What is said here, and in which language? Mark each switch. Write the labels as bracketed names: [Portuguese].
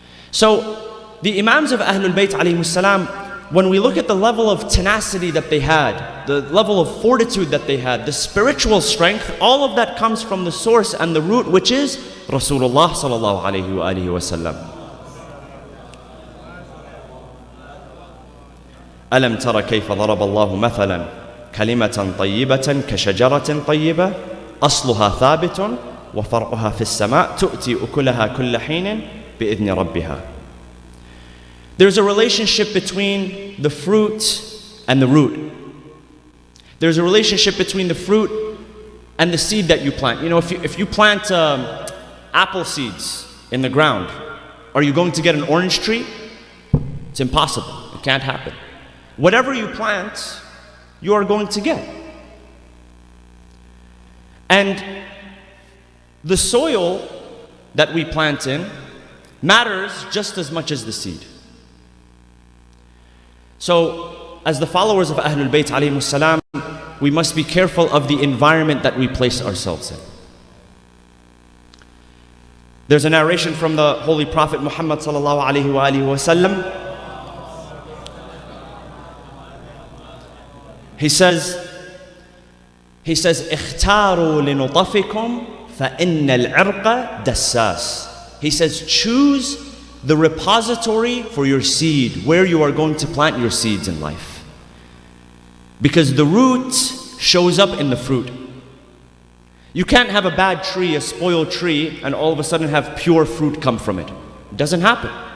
[English] So, the Imams of Ahlul Bayt alayhimus salam, when we look at the level of tenacity that they had, the level of fortitude that they had, the spiritual strength, all of that comes from the source and the root, which is Rasulullah sallallahu alayhi wa sallam. [Arabic] ألم تر كيف ضرب الله مثلا كلمة طيبة كشجرة طيبة أصلها ثابت وفرعها في السماء تؤتي أكلها كل حين بإذن ربها. [English] There's a relationship between the fruit and the root. There's a relationship between the fruit and the seed that you plant. You know, if you plant apple seeds in the ground, are you going to get an orange tree? It's impossible. It can't happen. Whatever you plant, you are going to get. And the soil that we plant in matters just as much as the seed. So, as the followers of Ahlul Bayt alayhimus salam, we must be careful of the environment that we place ourselves in. There's a narration from the Holy Prophet Muhammad sallallahu alayhi wa alihi wa sallam. He says, [Arabic] اختاروا لنطفكم فإن العرق دساس. [English] He says, choose the repository for your seed, where you are going to plant your seeds in life. Because the root shows up in the fruit. You can't have a bad tree, a spoiled tree, and all of a sudden have pure fruit come from it. It doesn't happen.